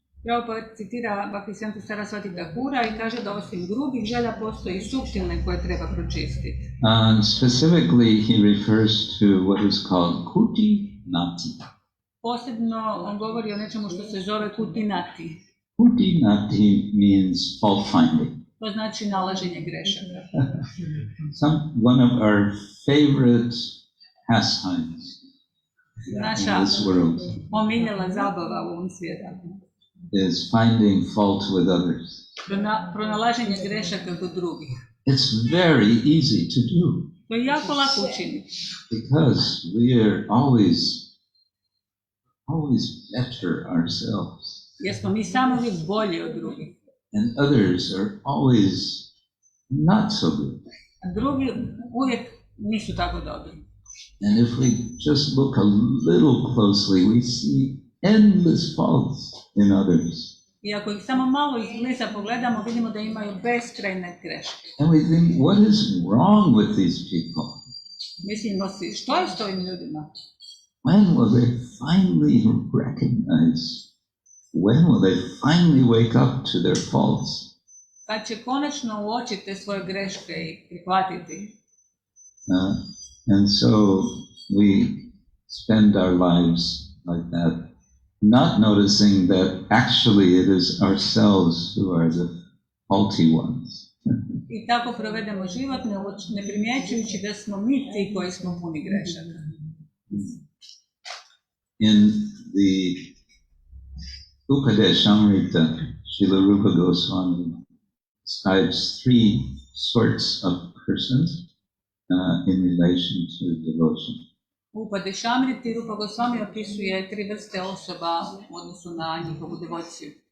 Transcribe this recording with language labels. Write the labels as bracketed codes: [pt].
[hr] Prabhupada citira Bhaktisiddhanta Sarasvati Thakura i kaže da osim grubih želja postoji i suptilne koje treba pročistiti. [en] And specifically he refers to what is called kuti nati. [hr] Posebno on govori o nečemu što se zove kuti nati. [en] Kuti nati means fault finding. [hr] To znači nalaženje grešaka. [en] One of our favorite pastimes in this world [hr] omiljena zabava u ovom svijetu [en] is finding fault with others. [hr] Pronalaženje grešaka kod drugih. [en] It's very easy to do. [hr] To je jako lako učiniti. [en] Because we are always better ourselves. [hr] Jer smo mi samo uvijek bolji od drugih. [en] And others are always not so good. [hr] A drugi uvijek nisu tako dobri. [en] And if we just look a little closely, we see endless faults in others. [hr] I ako ih samo malo izbliza pogledamo, vidimo da imaju beskrajne greške. [en] And we think, what is wrong with these people? [hr] Mislimo si, što je s ovim ljudima? [en] When will they finally recognize? When will they finally wake up to their faults? [hr] Kad će konačno uočiti te svoje greške i prihvatiti. [en] And so we spend our lives like that, not noticing that actually it is ourselves who are the faulty ones. [hr] I tako provedemo život, ne primjećujući da smo mi ti koji smo puni grešaka. [en] In the Upadeshamrita, Srila Rupa Goswami describes three sorts of persons in relation to devotion. [hr] U Upadeshamriti Rupa Goswami opisuje 3 vrste osoba u odnosu na njihovu devociju.